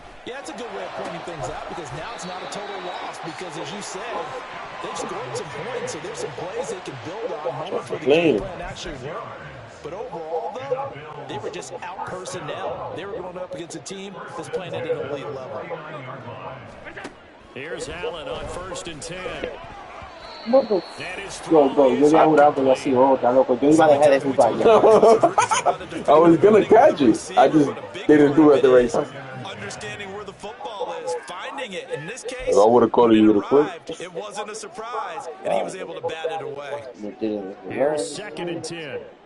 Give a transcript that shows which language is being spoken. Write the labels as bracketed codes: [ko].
[en] Yeah, that's a good way of pointing things out because now it's not a total loss because, as you said, they've scored some points, so there's some plays they can build on, moments where the game plan actually worked. But overall, though, they were just out-personnel. They were going up against a team that's playing at an elite level. Here's Allen on 1st and 10. [es] Yo, bro, yo había jurado que yo así, está loco. Yo iba a dejar de jugar ya. [en] I was gonna catch you. I just didn't do it at the right time. Understanding where the football is, finding it. In this case, I would have called you to quick. It wasn't a surprise, and he was able to bat it away. Here's 2nd and 10.